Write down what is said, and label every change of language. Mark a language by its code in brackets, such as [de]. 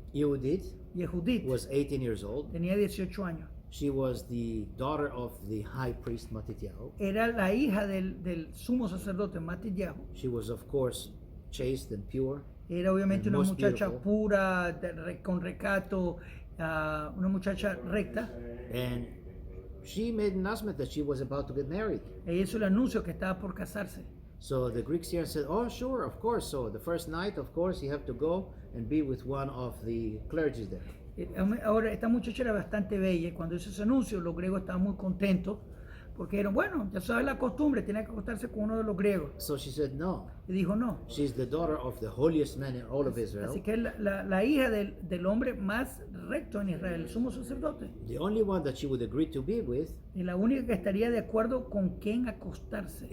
[en] Yehudit [es] Yehudit [en] was 18 years old. [es] tenía 18 años. [en] She was the daughter of the high priest Matityahu. [es] Era la hija del sumo sacerdote Matityahu. [en] She was, of course, chaste and pure. [es] Era obviamente [en] And [es] una [en] most [es] muchacha [en] beautiful. [es] pura, con recato, una muchacha recta. [en] And she made an announcement that she was about to get married. [es] Ella hizo el anuncio que estaba por casarse. [en] So the Greek Syrians said, oh, sure, of course. So the first night, of course, you have to go and be with one of the clergy there. [es] Ahora, esta muchacha era bastante bella y cuando hizo ese anuncio, los griegos estaban muy contentos porque dijeron, bueno, ya sabes la costumbre, tiene que acostarse con uno de los griegos. [en] So she said, no, [es] Y dijo, no. [en] she's the daughter of the holiest man in all of Israel. [es] Así que es la hija del hombre más recto en Israel, el sumo sacerdote. [en] The only one that she would agree to be with [es] Y la única que estaría de acuerdo con quién acostarse,